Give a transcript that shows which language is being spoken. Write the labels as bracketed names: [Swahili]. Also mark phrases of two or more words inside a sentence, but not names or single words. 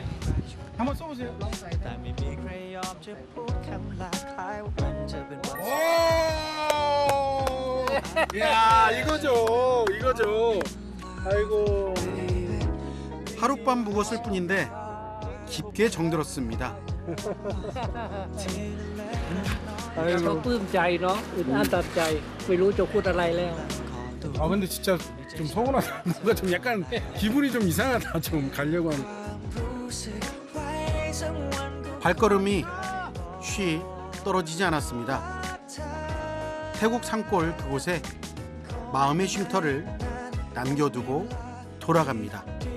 [Korean] 한번 써보세요. 오! 야, 이거죠. 이거죠. 아이고. 하룻밤 묵었을 뿐인데 깊게 정들었습니다. [Thai] เขาปลื้มใจเนาะอึดอั้นตันใจไม่รู้จะพูดอะไรแล้ว [Korean] 아, 근데 진짜 좀 서운하다. 뭔가 좀 약간 기분이 좀 이상하다. 좀 가려고 하는. 발걸음이 쉬 떨어지지 않았습니다. 태국 산골 그곳에 마음의 쉼터를 남겨두고 돌아갑니다.